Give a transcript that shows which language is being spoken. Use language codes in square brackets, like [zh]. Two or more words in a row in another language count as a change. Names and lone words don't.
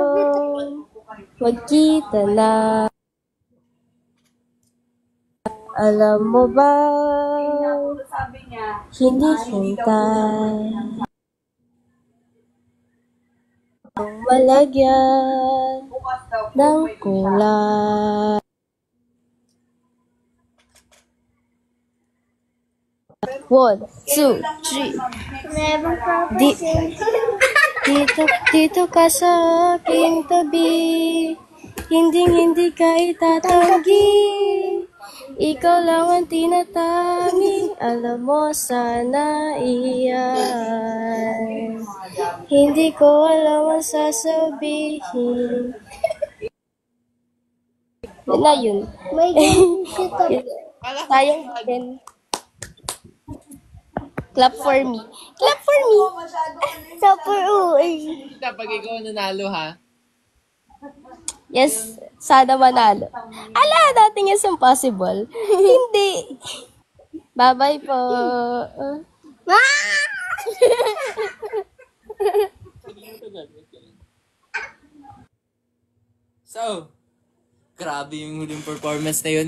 [tl] Magkita na. Alam mo ba? Hindi hintay. Ang malagyan ng kulay. [en] One, two, three. [tl] Dito ka sa aking tabi. Hindi ka itatanggi. Ikaw lang ang tinatanging alam mo sana iyan. Hindi ko alam ang sasabihin. Yun na yun. Sayang din. [en] Clap for me. Clap for me. Clap for me. [tl] Pag ikaw nanalo ha? Yes, sana manalo. [en] Ala, dating is impossible. [tl] Hindi. Bye-bye po. So, grabe yung huling performance na yun.